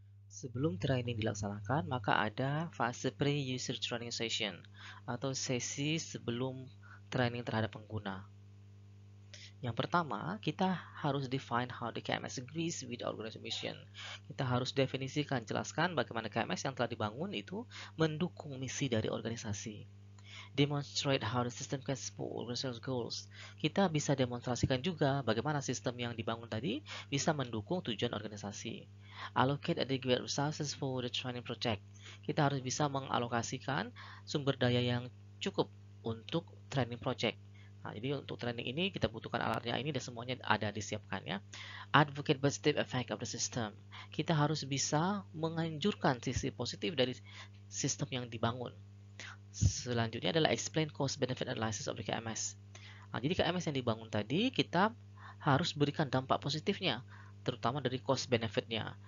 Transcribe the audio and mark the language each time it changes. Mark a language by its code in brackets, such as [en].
[id] Sebelum training dilaksanakan, maka ada fase [en] pre-user training session [id] atau sesi sebelum training terhadap pengguna. Yang pertama, kita harus [en] define how the KMS agrees with the organization mission. [id] Kita harus definisikan, jelaskan bagaimana KMS yang telah dibangun itu mendukung misi dari organisasi. [en] Demonstrate how the system can support organizational goals. [id] Kita bisa demonstrasikan juga bagaimana sistem yang dibangun tadi bisa mendukung tujuan organisasi. [en] Allocate adequate resources for the training project. [id] Kita harus bisa mengalokasikan sumber daya yang cukup untuk training project. Nah, jadi untuk training ini kita butuhkan alatnya ini dan semuanya ada disiapkan ya. [en] Advocate positive effect of the system. [id] Kita harus bisa menganjurkan sisi positif dari sistem yang dibangun. Selanjutnya adalah [en] explain cost benefit analysis of the KMS. [id] Nah, jadi KMS yang dibangun tadi kita harus berikan dampak positifnya, terutama dari cost benefitnya.